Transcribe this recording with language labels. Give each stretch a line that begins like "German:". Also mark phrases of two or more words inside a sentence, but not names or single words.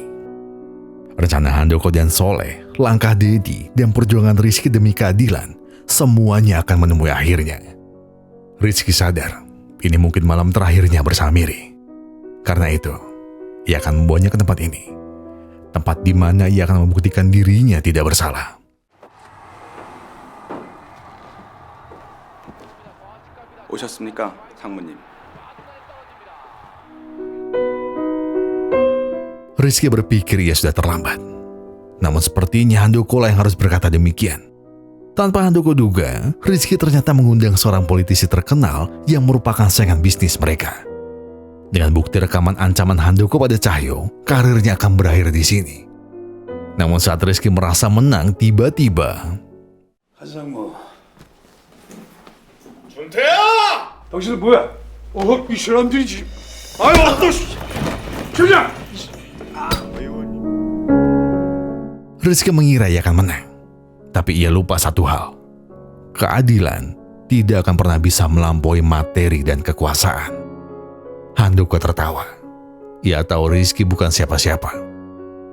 Indonesian: Rencana Handoko dan Soleh, langkah Dedi, dan perjuangan Rizky demi keadilan, semuanya akan menemui akhirnya. Rizky sadar, ini mungkin malam terakhirnya bersama Miri. Karena itu, ia akan membawanya ke tempat ini. Tempat di mana ia akan membuktikan dirinya tidak bersalah.
Korean: 오셨습니까, 상무님?
Indonesian: Rizky berpikir ia sudah terlambat. Namun sepertinya Handoko lah yang harus berkata demikian. Tanpa Handoko duga, Rizky ternyata mengundang seorang politisi terkenal yang merupakan saingan bisnis mereka. Dengan bukti rekaman ancaman Handoko pada Cahyo, karirnya akan berakhir di sini. Namun saat Rizky merasa menang, tiba-tiba
Korean: 한상무. 준태야! 당신은 뭐야? 이 사람들이지. 아유, 그냥.
Indonesian: Rizky mengira ia akan menang. Tapi ia lupa satu hal. Keadilan tidak akan pernah bisa melampaui materi dan kekuasaan. Handoko tertawa. Ia tahu Rizky bukan siapa-siapa.